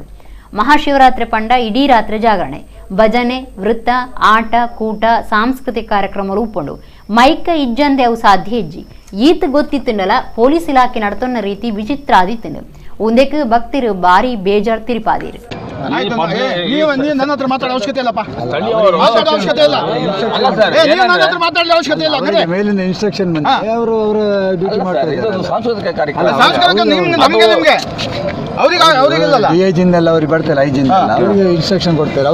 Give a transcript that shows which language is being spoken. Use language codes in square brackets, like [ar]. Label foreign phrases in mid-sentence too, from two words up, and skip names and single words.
[tcy] ಮಹಾಶಿವರಾತ್ರಿ ಪಂಡ ಇಡೀ ರಾತ್ರಿ ಜಾಗರಣೆ ಭಜನೆ ವೃತ್ತ ಆಟ ಕೂಟ ಸಾಂಸ್ಕೃತಿಕ ಕಾರ್ಯಕ್ರಮ ಉಪ್ಪುಂಡು. ಮೈಕ ಇಜ್ಜಂದೆ ಅವು ಸಾಧ್ಯ ಹೆಜ್ಜಿ ಈತ ಗೊತ್ತಿತ್ತಂಡಲ ಪೊಲೀಸ್ ಇಲಾಖೆ ನಡತೊನ್ನ ರೀತಿ ವಿಚಿತ್ರ ಆದಿತ್ತಂಡು. ಒಂದೇಕ್ ಭಕ್ತರು ಬಾರಿ ಬೇಜಾರ್ ತಿರುಪಾದಿರು. [kn] ನನ್ನ ಹತ್ರ ಮಾತಾಡೋ ಅವಶ್ಯಕತೆ ಇಲ್ಲಪ್ಪ, ಅವಶ್ಯಕತೆ ಇಲ್ಲ, ಅವಶ್ಯಕತೆ ಇಲ್ಲ. ಮೇಲಿನ ಇನ್ಸ್ಟ್ರಕ್ಷನ್ ಅವರು ಅವರ ಡ್ಯೂಟಿ ಮಾಡ್ತಾರೆ. ಸಾಂಸ್ಕೃತಿಕ ಕಾರ್ಯಕ್ರಮ ನಿಮ್ಗೆ ಅವರಿಗೆಲ್ಲ ಐಜಿಂದೆಲ್ಲ ಅವ್ರಿಗೆ ಬರ್ತಾರೆ, ಐಜಿಂದ ಅವರಿಗೆ ಇನ್ಸ್ಟ್ರಕ್ಷನ್ ಕೊಡ್ತಾರೆ.